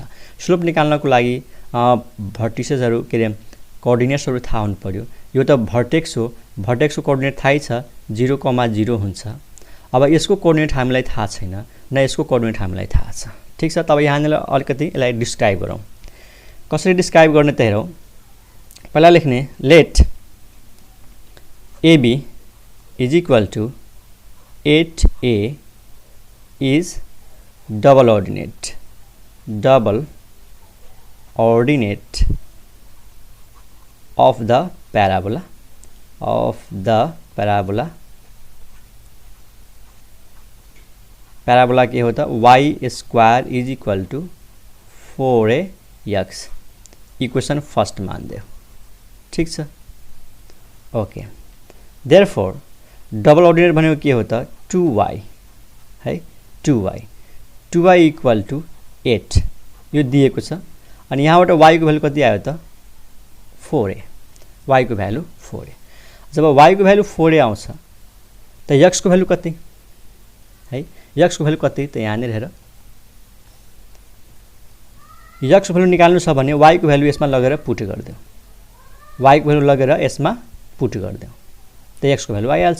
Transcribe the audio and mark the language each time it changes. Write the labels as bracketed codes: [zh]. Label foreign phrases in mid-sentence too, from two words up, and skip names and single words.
[ne] स्लोप निकाल्नको लागि भर्टिसेसहरू के अरे कोअर्डिनेट्सहरू थाहा हुनु पर्यो। यो त भर्टेक्स हो, भर्टेक्सको कोअर्डिनेट थाहै छ 0,0 हुन्छ। अब यसको कोअर्डिनेट हामीलाई थाहा छैन, न यसको कोअर्डिनेट हामीलाई थाहा छ। ठीक छ, तब यहाँनिर अलिकति यसलाई डिस्क्राइब गरौँ। कसरी डिस्क्राइब गर्ने त हेरौँ। [en] पहिला लेख्ने let AB is equal to 8A is double ordinate of the parabola parabola [hi] के होता [en] y square is equal to 4ax equation first [hi] मान दे। [ne] ठीक छ, ओके। therefore [en] double ordinate [ne] भनेको [hi] के होता 2y है, [ne] 2y [en] equal to [ne] 8 यो दिएको छ। अनि यहाँबाट y को भ्यालु कति आयो त 4a, y को भ्यालु 4a। जब y को भ्यालु 4a आउँछ त x को भ्यालु कति है, x को भ्यालु कति त यहाँनिर हेर, x को भ्यालु निकाल्नु छ भने y को भ्यालु यसमा लगेर पुट गरिदेऊ, y को भ्यालु लगेर यसमा पुट गरिदेऊ त x को भ्यालु आइहाल्छ।